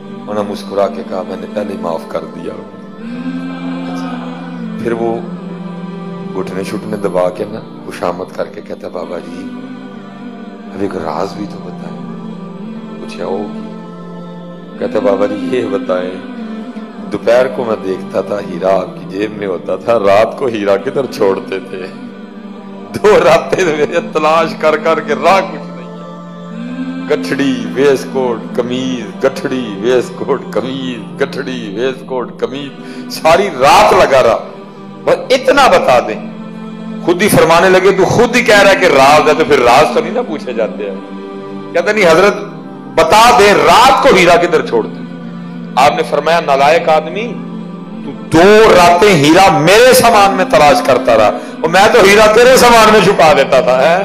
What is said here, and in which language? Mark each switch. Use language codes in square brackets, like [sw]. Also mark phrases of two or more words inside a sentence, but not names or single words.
[ur] انہوں نے مسکرا کے کہا میں نے پہلے معاف کر دیا. پھر وہ گھٹنے شٹنے دبا کے نا خوشامد کر کے کہتا بابا جی اب ایک راز بھی تو بتائیں. پوچھا ہوگی. کہتا بابا جی یہ بتائیں, دوپہر کو میں دیکھتا تھا ہیرا آپ کی جیب میں ہوتا تھا, رات کو ہیرا کدھر چھوڑتے تھے؟ 2 راتیں میرے تلاش کر کر کے راہ کچھ گٹھڑی ویسٹ کوٹ قمیض، گٹھڑی ویسٹ کوٹ قمیض، گٹھڑی ویسٹ کوٹ قمیض، ساری رات لگا رہا. بس اتنا بتا دے، خود ہی فرمانے لگے تو خود ہی کہہ رہا ہے کہ راز ہے، تو پھر راز تو نہیں نا پوچھے جاتے ہیں. کہتے نہیں حضرت بتا دے رات کو ہیرا کدھر چھوڑتے. آپنے فرمایا نالائق آدمی، تو 2 راتیں ہیرا میرے سامان میں تلاش کرتا رہا اور میں تو ہیرا تیرے سامان میں چھپا دیتا تھا.